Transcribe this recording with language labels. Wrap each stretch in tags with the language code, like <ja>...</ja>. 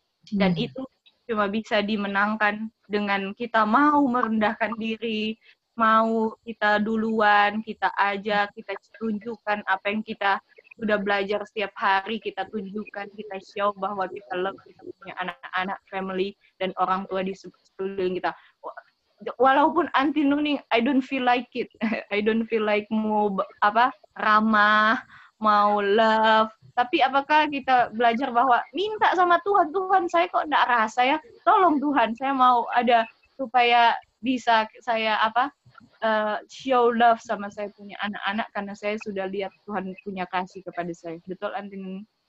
<id>Dan itu cuma bisa dimenangkan dengan kita mau merendahkan diri, mau kita duluan, kita ajak, kita tunjukkan apa yang kita sudah belajar setiap hari, kita tunjukkan, kita</id> <en>show</en> <id>bahwa kita</id> <en>love,</en> <id>kita punya anak-anak, family, dan orang tua di sekeliling kita. Walaupun</id> <en>Antinoni, I don't feel like it. I don't feel like</en> <id>mau ramah, mau</id> <en>love.</en> <id>Tapi apakah kita belajar bahwa minta sama Tuhan, Tuhan saya kok enggak rasa ya, tolong Tuhan, saya mau ada supaya bisa saya</id> <en>show love</en> <id>sama saya punya anak-anak karena saya sudah lihat Tuhan punya kasih kepada saya. Betul Antin?</id>